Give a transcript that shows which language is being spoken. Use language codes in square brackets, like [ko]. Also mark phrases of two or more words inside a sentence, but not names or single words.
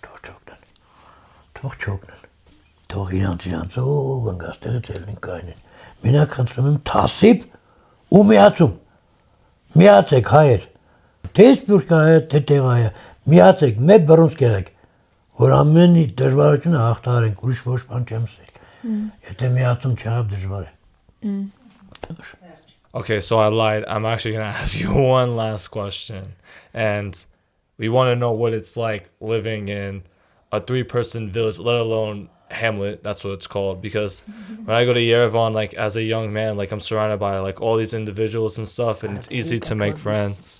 [hy] թող չօգնեն, թող իրանց ով ընկաստեղից ելնին կայնին, Մենակ խնդրում եմ թասիբ ու միացում։ Միացեք հայեր։ Թե սպուրկա է, թե տեղա է։ Միացեք, մեկ բռունցք եղեք, որ ամենի դժվարությունը հաղթահարենք, ուրիշ ոչ բան չեմ ասել։ Եթե միացում չեղավ դժվար է։ [en] Okay, so I lied. I'm actually going to ask you one last question. And we want to know what it's like living in a 3-person village, let alone Hamlet. That's what it's called. Because when I go to Yerevan, like as a young man, like I'm surrounded by like all these individuals and stuff, and it's easy to make friends.